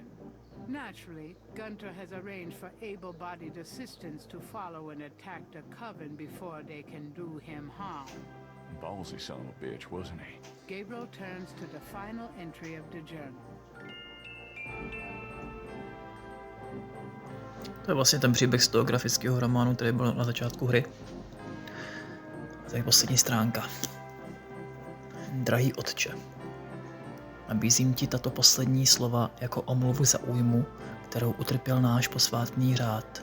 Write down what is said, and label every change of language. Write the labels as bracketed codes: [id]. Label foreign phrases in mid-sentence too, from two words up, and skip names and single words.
[en] Naturally, Gunter has arranged for able-bodied assistants to follow and attack the coven before they can do him harm. Ballsy son of a bitch, wasn't he? Gabriel turns to the final entry of the journal. [cs] To je vlastně ten příběh z toho grafického románu, který byl na začátku hry. A tady poslední stránka. Drahý otče, nabízím ti tato poslední slova jako omluvu za újmu, kterou utrpěl náš posvátný řád.